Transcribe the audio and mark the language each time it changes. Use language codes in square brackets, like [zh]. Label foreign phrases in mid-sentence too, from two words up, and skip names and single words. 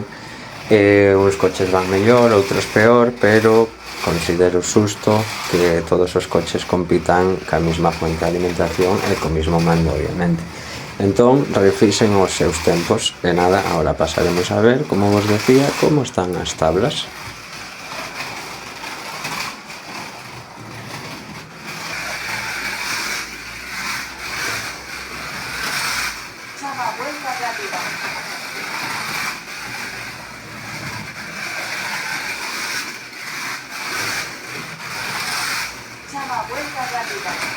[gl] Uns coches van mellor, outros peor, pero considero xusto que todos os coches compitan ca mesma fuente de alimentación e co mesmo mando, obviamente. Entón, refixen os seus tempos e nada, agora pasaremos a ver, como vos decía, como están as tablas. [es] Chava vuelta rápida. Chava vuelta rápida.